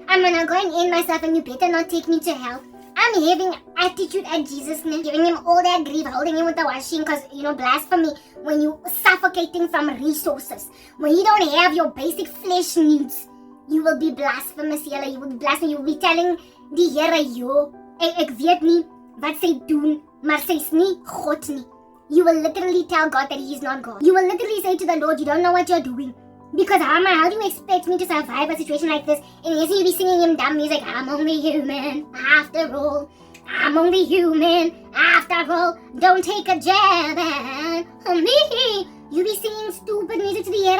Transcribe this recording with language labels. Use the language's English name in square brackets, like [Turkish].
[English] I'm gonna go and end myself, and you better not take me to hell. I'm having attitude at Jesus' name, giving him all that grief, holding him with the washing, because, blasphemy, when you suffocating from resources, when you don't have your basic flesh needs, you will be blasphemous, julle. You will be blasphemous. You will be telling [Afrikaans] die Here, ek weet nie wat sy doen, maar sy's nie God nie. [English] You will literally tell God that he is not God. You will literally say to the Lord, you don't know what you're doing. Because how do you expect me to survive a situation like this? And yes, you'll be singing him dumb music. I'm only human, after all. I'm only human, after all. Don't take a jab at me. You'll be singing stupid music to the Here.